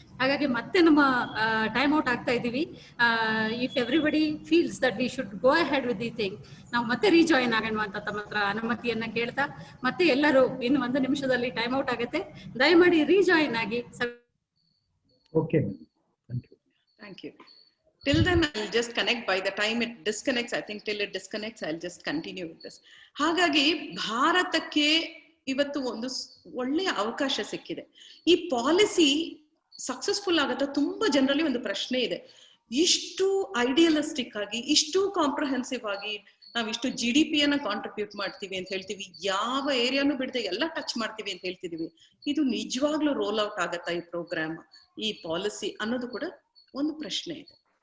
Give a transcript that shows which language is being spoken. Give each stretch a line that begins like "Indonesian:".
Kannada: ಹಾಗಾಗಿ ಮತ್ತೆ ನಮ್ಮ ಟೈಮ್ ಔಟ್ ಆಗ್ತಾ ಇದೀವಿ.
English: if everybody feels that we should go ahead with the thing,
Kannada: ನಾವು ಮತ್ತೆ ರೀಜಾಯಿನ್ ಆಗೋಣ ಅಂತ ತಮ್ಮ ಹತ್ರ ಅನುಮತಿಯನ್ನ ಕೇಳ್ತಾ, ಮತ್ತೆ ಎಲ್ಲರೂ ಇನ್ನು 1 ನಿಮಿಷದಲ್ಲಿ ಟೈಮ್ ಔಟ್ ಆಗುತ್ತೆ, ದಯಮಾಡಿ ರೀಜಾಯಿನ್ ಆಗಿ.
English: Okay, Thank you. Till then, I'll just connect. By the time it disconnects, I think till it disconnects, I'll just continue with this.
Kannada: ಹಾಗಾಗಿ ಭಾರತಕ್ಕೆ ಇವತ್ತು ಒಂದು ಒಳ್ಳೆಯ ಅವಕಾಶ ಸಿಕ್ಕಿದೆ. ಈ ಪಾಲಿಸಿ ಸಕ್ಸಸ್ಫುಲ್ ಆಗತ್ತ? ತುಂಬಾ ಜನರಲ್ಲಿ ಒಂದು ಪ್ರಶ್ನೆ ಇದೆ, ಇಷ್ಟು ಐಡಿಯಲಿಸ್ಟಿಕ್ ಆಗಿ, ಇಷ್ಟು ಕಾಂಪ್ರಹೆನ್ಸಿವ್ ಆಗಿ ನಾವ್ ಇಷ್ಟು GDP ಅನ್ನ ಕಾಂಟ್ರಿಬ್ಯೂಟ್ ಮಾಡ್ತೀವಿ ಅಂತ ಹೇಳ್ತೀವಿ, ಯಾವ ಏರಿಯಾನು ಬಿಡದೆ ಎಲ್ಲ ಟಚ್ ಮಾಡ್ತೀವಿ ಅಂತ ಹೇಳ್ತಿದೀವಿ, ಇದು ನಿಜವಾಗ್ಲೂ ರೋಲ್ ಔಟ್ ಆಗತ್ತಾ ಈ ಪ್ರೋಗ್ರಾಮ್, ಈ ಪಾಲಿಸಿ ಅನ್ನೋದು ಕೂಡ ಒಂದು ಪ್ರಶ್ನೆ ಇದೆ.